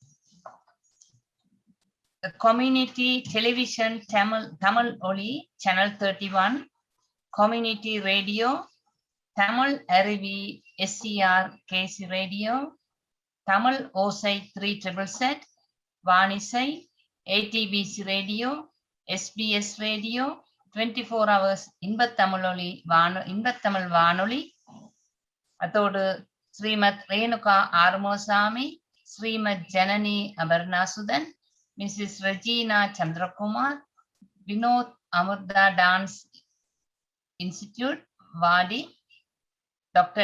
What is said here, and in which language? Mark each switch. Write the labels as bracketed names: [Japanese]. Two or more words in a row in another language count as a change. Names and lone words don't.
[English] The Community Television Tamil Oli Channel 31, Community Radio, Tamil Arivi SCR KC Radio, Tamil Osai 3ZZZ, Vanisai, ATBC Radio, SBS Radio, 24 hours இன்பத்தமிழ் வானொலி, அதோடு ஸ்ரீமத் ரேணுகா ஆறுமுகசாமி, ஸ்ரீமத் ஜனனி அபர்ணாசுதன், Mrs. Regina Chandrakumar, Vinod Amurda Dance Institute, Vadi, Dr.